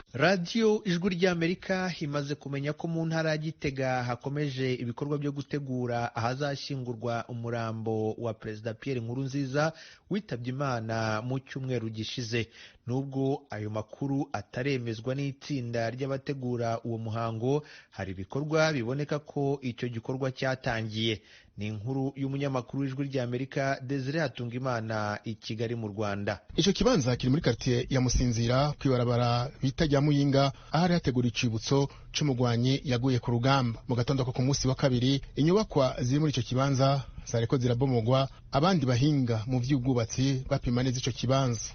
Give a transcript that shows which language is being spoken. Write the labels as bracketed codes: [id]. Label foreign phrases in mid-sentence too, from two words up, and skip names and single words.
[rw] Radio Ijwi ry'Amerika imaze kumenya ko mu ntara ya Gitega hakomeje ibikorwa byo gutegura ahazashyingurwa umurambo wa Perezida Pierre Nkurunziza witabye Imana mu cyumweru gishize. Nubwo ayo makuru ataremezwa n'itsinda ry'abategura uwo muhango, hari ibikorwa biboneka ko icyo gikorwa cyatangiye. Ni inkuru y'umunyamakuru w'Ijwi ry'Amerika Desire Hatungimana i Kigali mu Rwanda. [rn] Icyo kibanza kiri muri quartier ya Musinzira kwibarabara bita rya Muyinga, ahari hategura icibutso c'umugwanyi yaguye ku rugamba. Mu gatondo ko ku munsi wa kabiri, inyubakwa ziri muri icyo kibanza zareko zirabomogwa, abandi bahinga mu vy'ubwubatsi bapima neza ico kibanza.